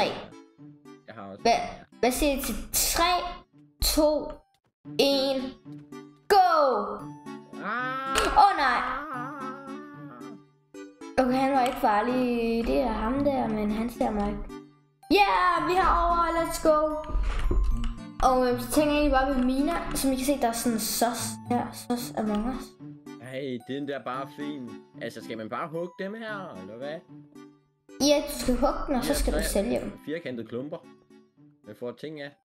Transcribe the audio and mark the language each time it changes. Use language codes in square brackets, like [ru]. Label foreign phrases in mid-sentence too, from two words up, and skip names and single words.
[da] Jeg har også. Hvad siger I til 3, 2, 1, go! Nej. Okay, han var ikke farlig. Det er ham der, men han ser mig ikke. Yeah, vi har over. [en] Let's go. [da] Og så tænker jeg egentlig bare ved Mina. Som I kan se, der er sådan en sus her. Sus Among Us. Hey, den der bare fin. Altså, skal man bare hugge dem her, eller hvad? Ja, du skal hugge dem, og så skal du sælge dem. Firkantede klumper. Hvad får ting af?